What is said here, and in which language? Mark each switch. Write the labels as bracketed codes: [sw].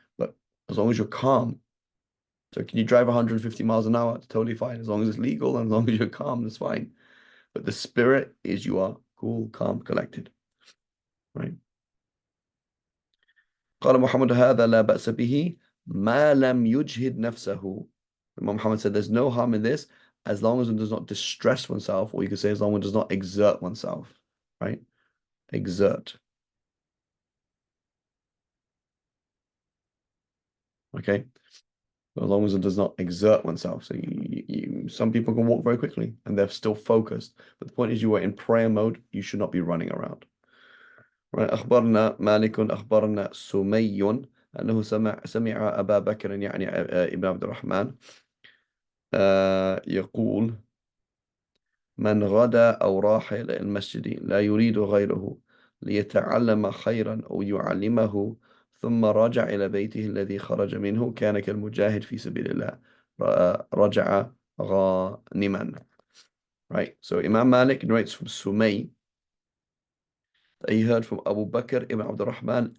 [en] But as long as you're calm. So can you drive 150 miles an hour? It's totally fine. As long as it's legal and as long as you're calm, that's fine. But the spirit is you are cool, calm, collected. Right? [ar] قال محمد هذا لا بأس به ما لم يجهد نفسه. [en] Imam Muhammad said there's no harm in this as long as one does not distress oneself, or you could say as long as one does not exert oneself, right? Exert. Okay? As long as one does not exert oneself. So some people can walk very quickly and they're still focused. But the point is you are in prayer mode, you should not be running around. Right? [ar] أخبرنا مالك أخبرنا سمي أنه سمع أبا بكر يعني ابن عبد الرحمن يقول من غدا أو راح إلى المسجد لا يريد غيره ليتعلم خيرا أو يعلمه ثم رجع إلى بيته الذي خرج منه كان كالمجاهد في سبيل الله رجع غانما. [en] Right, so Imam Malik narrates from Sumay that he heard from Abu Bakr ibn Abdul Rahman.